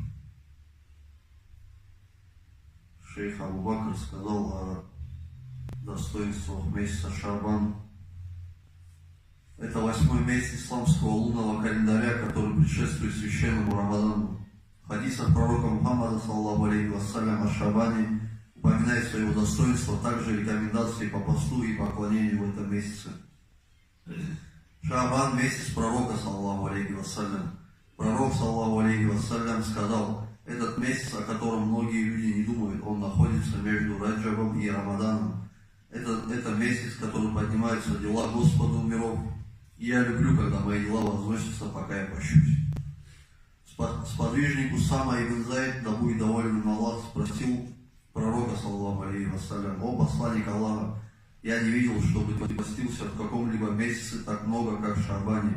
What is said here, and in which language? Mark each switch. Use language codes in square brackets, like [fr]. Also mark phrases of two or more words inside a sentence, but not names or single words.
[ru] Шейх Абу Бакр сказал о достоинствах месяца Шаабан. Это 8-й месяц исламского лунного календаря, который предшествует священному Рамадану. В хадисах пророка Мухаммада, [ar] صلى الله عليه وسلم, [ru] о Шаабане упоминает своего достоинства, также рекомендации по посту и поклонению в этом месяце. Шаабан – месяц пророка, [ar] صلى الله عليه وسلم. [ru] Пророк, [ar] صلى الله عليه وسلم, [ru] сказал: этот месяц, о котором многие люди не думают, он находится между Раджабом и Рамаданом. Это месяц, в который поднимаются дела Господу миров. И я люблю, когда мои дела возносятся, пока я пощусь. Сподвижник Усама ибн Зайд, да будет доволен им Аллах, спросил пророка, [ar] صلى الله عليه وسلم: [ru] о посланник Аллаха, я не видел, чтобы ты постился в каком-либо месяце так много, как в Шаабане.